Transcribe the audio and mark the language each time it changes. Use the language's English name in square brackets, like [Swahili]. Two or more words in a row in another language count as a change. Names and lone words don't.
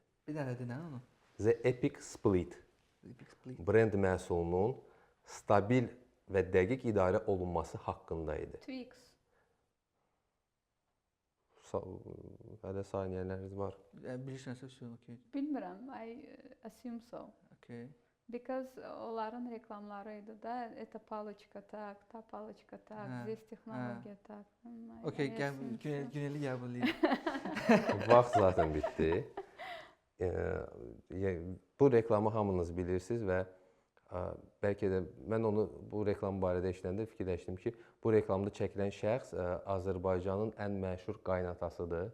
[Azerbaijani] Bir dənə də nə onu? The Epic Split brend məhsulunun stabil və dəqiq idarə olunması haqqında idi. Twix. Hələ saniyələriniz var. Bilirsənsə, okay. Bilmirəm, [English] I assume so. Okay. [Azerbaijani] Because onların reklamları idi da, [Russian] это палочка так, ta палочка так, здесь технология так. [Azerbaijani] Okay, Güneli qəbul Vaxt zaten bitdi. Bu reklamı hamınız bilirsiniz və bəlkə də mən onu bu reklam barədə eşidəndə fikirləşdim ki, bu reklamda çəkilən şəxs Azərbaycanın ən məşhur qaynatasıdır.